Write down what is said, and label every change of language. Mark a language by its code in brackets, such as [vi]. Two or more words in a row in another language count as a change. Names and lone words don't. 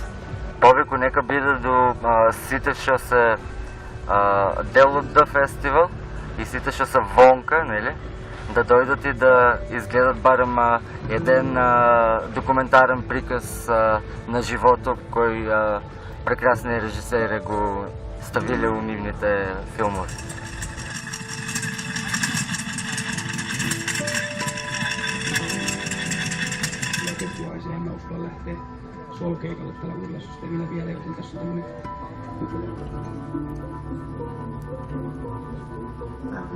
[mk] Повеку нека биде до сите што се дел од да фестивал и сите што се вонка, нели, да дојдат и да изгледат барем еден документарен приказ на животот кој прекрасни режисери го ставиле у нивните филмови. [fi] Soul-keikalle tällä uudella systeemillä vielä, joten tässä on tämmöinen Tämä viikko.